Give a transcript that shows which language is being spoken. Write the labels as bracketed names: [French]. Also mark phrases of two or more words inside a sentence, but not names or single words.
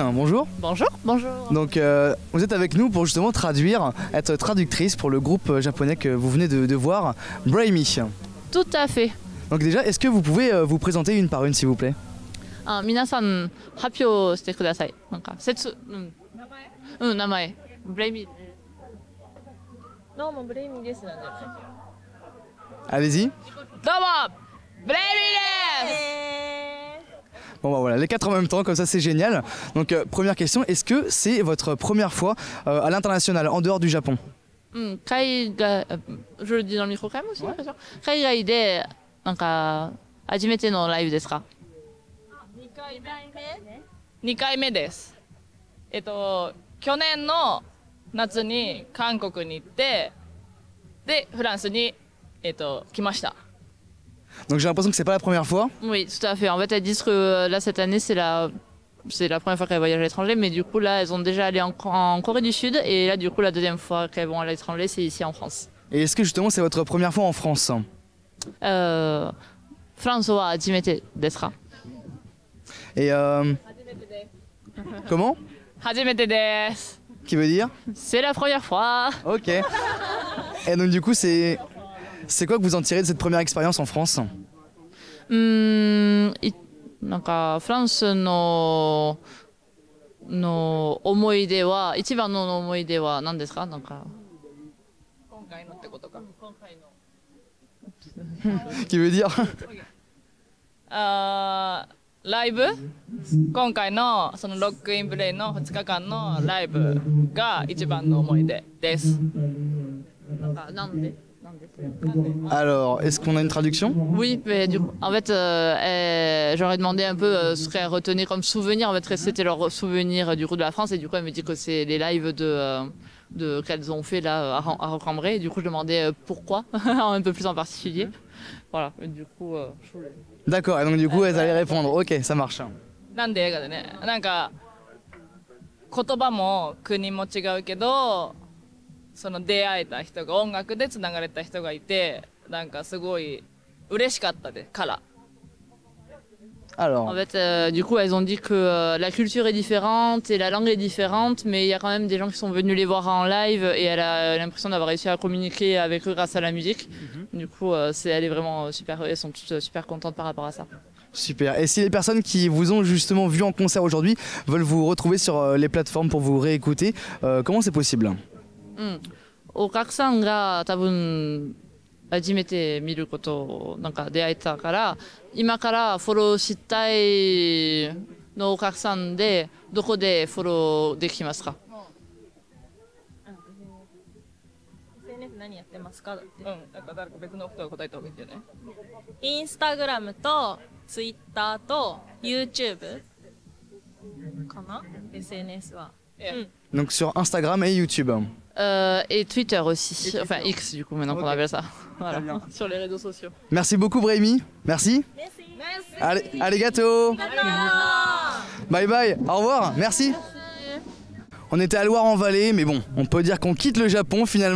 [French] Bonjour. Bonjour. Bonjour. Donc vous êtes avec nous pour justement traduire, être traductrice pour le groupe japonais que vous venez de voir, Braimi. Tout à fait. Donc déjà, est-ce que vous pouvez vous présenter une par une s'il vous plaît? [Japanese] 皆さん発表してください。なんか名前。ブレイミー。どうもブレイミーですなんだよね。 [French] Allez-y. [Japanese] どうもブレイミーです。 [French] Bon bah voilà, les quatre en même temps, comme ça c'est génial. Donc première question, est-ce que c'est votre première fois à l'international, en dehors du Japon? 海外、je le dis dans le micro quand même aussi, bien sûr. [Japanese] 海外でなんか初めてのライブですか？2回目です。去年の夏に韓国に行って、でフランスに来ました。 [French] Donc j'ai l'impression que c'est pas la première fois. Oui, tout à fait. En fait, elles disent que là cette année c'est la première fois qu'elles voyagent à l'étranger, mais du coup là elles ont déjà allé en Corée du Sud et là du coup la deuxième fois qu'elles vont à l'étranger c'est ici en France. Et est-ce que justement c'est votre première fois en France? [Japanese] フランスは初めてですか? [French] Et comment? [Japanese] 初めてです。 [French] Qui veut dire? C'est la première fois. Ok. Et donc du coup c'est quoi que vous en tirez de cette première expérience en France? [Japanese] なんかフランスの思い出は一番の思い出は何ですか？なんか今回のってことか。今回の。 [French] Qui veut dire? [Japanese] ライブ？今回のそのロックインプレイの2日間のライブが一番の思い出です。なんかなんで？ [French] Alors, est-ce qu'on a une traduction? Oui, mais du coup, en fait, j'aurais demandé un peu ce qu'elles retenaient comme souvenir. En fait, c'était leur souvenir du coup de la France, et du coup, elle me dit que c'est les lives qu'elles ont fait là à Roc-en-Bray. Et du coup, je demandais pourquoi, un peu plus en particulier. Voilà. Et du coup, D'accord. Et donc du coup, elles allaient répondre. Ok, ça marche. [Japanese] なんで映画でね、なんか言葉も国も違うけど。その出会えた人が音楽でつながれた人がいてなんかすごい嬉しかったでから。 [French] Alors. En fait, du coup, elles ont dit que la culture est différente et la langue est différente, mais il y a quand même des gens qui sont venus les voir en live et elle a l'impression d'avoir réussi à communiquer avec eux grâce à la musique. Du coup, elle est vraiment super, elles sont toutes super contentes par rapport à ça. Super. Et si les personnes qui vous ont justement vu en concert aujourd'hui veulent vous retrouver sur les plateformes pour vous réécouter, comment c'est possible? [Japanese] お客さんが多分初めて見ることなんか出会えたから今からフォローしたいのお客さんでどこでフォローできますか？ SNS 何やってますか？なんか誰か別の人が答えた方がいいんじゃない？インスタグラムとツイッターと YouTube かな？ SNS は。 [French] Donc sur Instagram et YouTube. Et Twitter aussi, enfin X du coup maintenant qu'on appelle ça. Voilà. Sur les réseaux sociaux. Merci beaucoup Braimi. Merci. Merci. Allez gâteau. [English] Bye bye. [French] Au revoir. Merci. On était à Loire-en-Vallée, mais bon, on peut dire qu'on quitte le Japon finalement.